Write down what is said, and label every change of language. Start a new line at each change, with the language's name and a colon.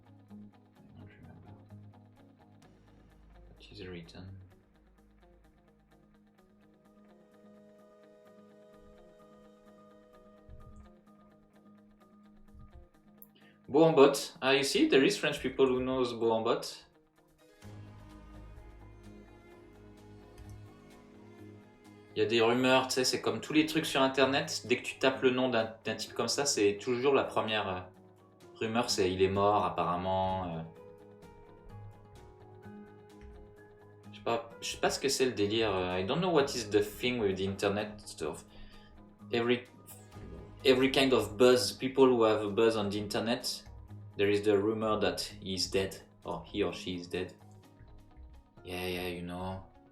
English: I don't remember. What is written? Beau en botte. Ah, you see, there is French people who knows beau en botte.
French: Il y a des rumeurs, tu sais, c'est comme tous les trucs sur internet. Dès que tu tapes le nom d'un type comme ça, c'est toujours la première rumeur, c'est il est mort apparemment. Je sais pas ce que c'est le délire.
English: I don't know what is the thing with the internet stuff. Every kind of buzz, people who have a buzz on the internet, there is the rumor that he is dead, or he or she is dead. Yeah, you know.